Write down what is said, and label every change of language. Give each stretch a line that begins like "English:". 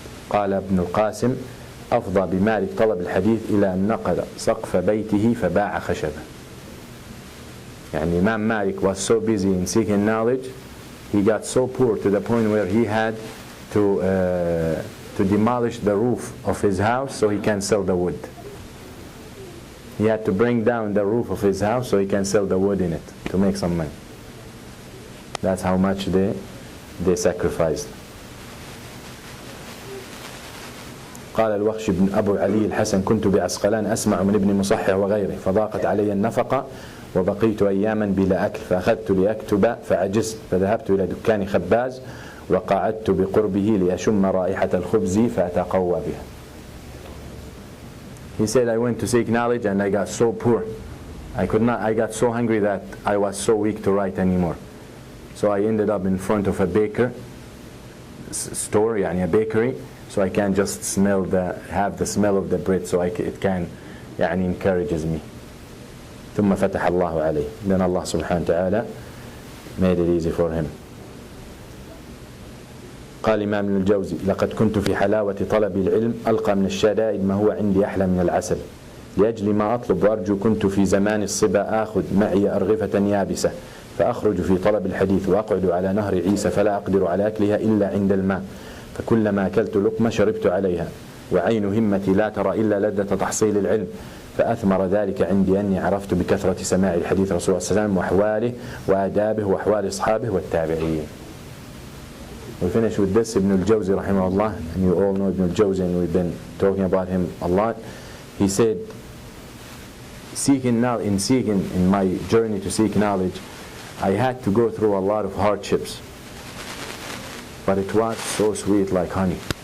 Arabic: قال ابن القاسم أفضى بمالك طلب الحديث إلى أن نقل سقف بيته فباع خشبه. يعني
English: Imam Malik was so busy in seeking knowledge, he got so poor to the point where he had to demolish the roof of his house so he can sell the wood. He had to bring down the roof of his house so he can sell the wood in it to make some money. That's how much they sacrificed.
Arabic: قال الوخش بن أبو علي الحسن كنت بعسقلان أسمع من ابن مصحح وغيره فضاقت علي النفقة وبقيت أياما بلا أكل فأخذت لأكتب فعجزت فذهبت إلى دكان خباز وقعدت بقربه لأشم رائحة الخبز فأتقوى بها.
English: He said, I went to seek knowledge and I got so poor. I got so hungry that I was so weak to write anymore. So I ended up in front of a baker store,
Arabic: يعني
English: a bakery, so I can just have the smell of the bread so it can يعني encourages me.
Arabic: ثم فتح الله عليه.
English: Then Allah subhanahu wa ta'ala made it easy for him.
Arabic: قال إمام ابن الجوزي لقد كنت في حلاوة طلب العلم ألقى من الشدائد ما هو عندي أحلى من العسل لأجل ما أطلب وأرجو كنت في زمان الصبا آخذ معي أرغفة يابسة فأخرج في طلب الحديث وأقعد على نهر عيسى فلا أقدر على أكلها إلا عند الماء فكلما أكلت لقمة شربت عليها وعين همتي لا ترى إلا لذة تحصيل العلم فأثمر ذلك عندي أني عرفت بكثرة سماع الحديث رسول الله صلى الله عليه وسلم وأحواله وآدابه وأحوال أصحابه والتابعين.
English: We finish with this. Ibn al-Jawzi rahimahullah, and you all know Ibn al-Jawzi and we've been talking about him a lot. He said, in my journey to seek knowledge, I had to go through a lot of hardships, but it was so sweet like honey.